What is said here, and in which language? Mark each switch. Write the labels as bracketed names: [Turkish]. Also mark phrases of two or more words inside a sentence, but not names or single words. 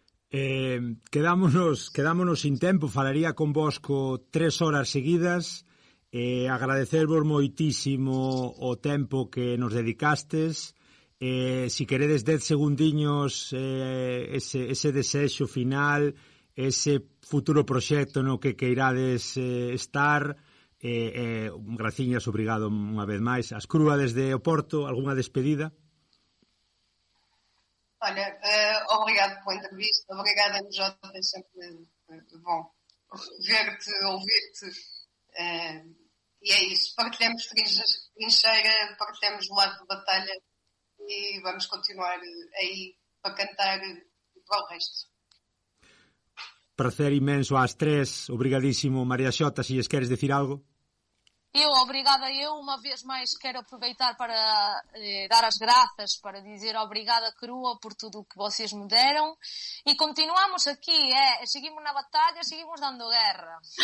[Galician] Quedámonos sin tempo, falaría convosco 3 horas seguidas, agradecervos moitísimo o tempo que nos dedicastes, si queredes 10 segundiños ese desexo final, ese futuro proxecto no que queirades estar... graciñas, obrigado unha vez máis. As Crúa desde o Porto, algunha despedida? [Portuguese] Olha, obrigado pela entrevista, obrigada Jota, é sempre bom ver-te, ouvir-te, e é isso, partilhamos trincheira, partilhamos o lado de batalha e vamos continuar aí para cantar para o resto. [Galician] Prazer inmenso ás 3, obrigadísimo. María Xota, se lles queres decir algo? Obrigada eu, unha vez máis quero aproveitar para dar as grazas, para [Portuguese] dizer obrigada Crúa por tudo o que vocês [Galician] me deron, e continuamos aquí, seguimos na batalla, seguimos dando guerra.